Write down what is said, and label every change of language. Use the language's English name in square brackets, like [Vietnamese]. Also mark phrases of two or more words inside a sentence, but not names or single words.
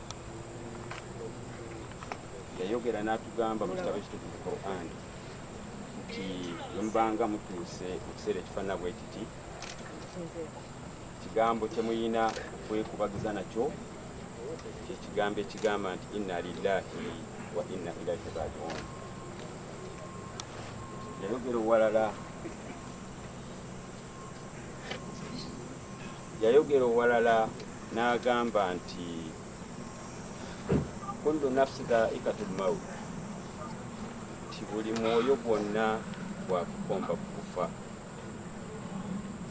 [Ganda] yayogera n'atugamba mu kitabo ekitukuvu Quran nti mwembanga mutuuse mu kiseera ekifaanana bwe kiti kigambo kye muyina okwekubagiza nakyo kyekigambo ekigamba nti [Arabic] إنا لله وإنا إليه راجعون. [Ganda] yayogera owalala n'agamba nti [Arabic] كل نفس ذائقة الموت, [Ganda] nti buli mwoyo gwonna gwakukomba kufa fa